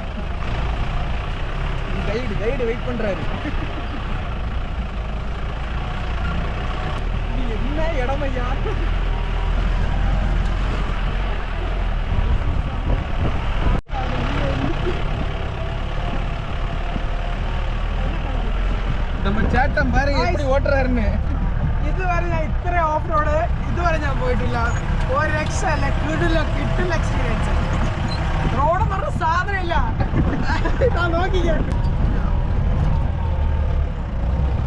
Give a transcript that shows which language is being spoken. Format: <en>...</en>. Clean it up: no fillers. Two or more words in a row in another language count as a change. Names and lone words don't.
<ta>கைடு வெயிட் பண்றாரு. என்ன இடம் ஐயா? நம்ம சேட்டம் பாருங்க எப்படி ஓட்டுறாருன்னு.</ta> <ml>ഇതുവരെ ഞാൻ ഇത്ര</ml> <en>off road</en> <ml>ഇതുവരെ ഞാൻ പോയിട്ടില്ല. ഒരു രക്ഷല്ല, കിട്ടില്ല എക്സ്പീരിയൻസ്. റോഡ് പറഞ്ഞ സാധനമില്ല. നോക്കിക്കേ,</ml>